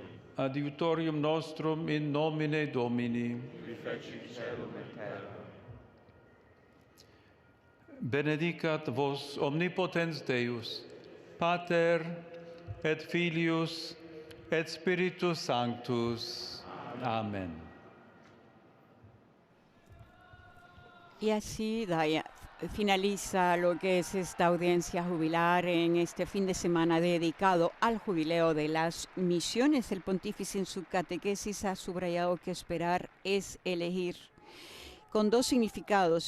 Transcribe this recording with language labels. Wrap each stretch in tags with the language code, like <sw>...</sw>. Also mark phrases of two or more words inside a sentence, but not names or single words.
<la>adiutorium nostrum in nomine Domini. qui fecit caelum et terra. Benedicat vos omnipotens Deus, Pater et Filius et Spiritus Sanctus. Amen.</la> <es>Y así, Daya, finaliza lo que es esta audiencia jubilar en este fin de semana dedicado al jubileo de las misiones. El pontífice en su catequesis ha subrayado que esperar es elegir, con dos significados.</es>